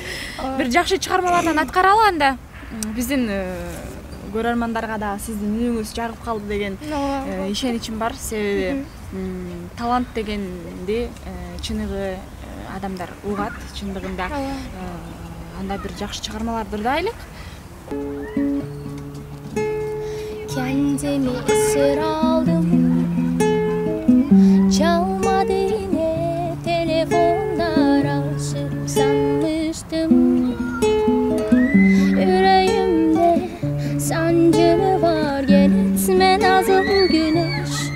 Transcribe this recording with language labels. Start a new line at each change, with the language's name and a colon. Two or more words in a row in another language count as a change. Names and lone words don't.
Kyrgyz: Бир жакшы чыгармалардан аткаралы анда. Биздин көрөрмандарга да сиздин үнүңүз жагып калды деген ишеничим бар. Себеби талант дегенди чыныгы адамдар угат, чындыгында. Анда bir жакшы чыгармаларды ырдайлык.
Turkish: Kendimi esir aldım, çalmadı yine telefonlar, aşık sanmıştım. Yüreğimde sancı mı var, gel etme nazım güneş.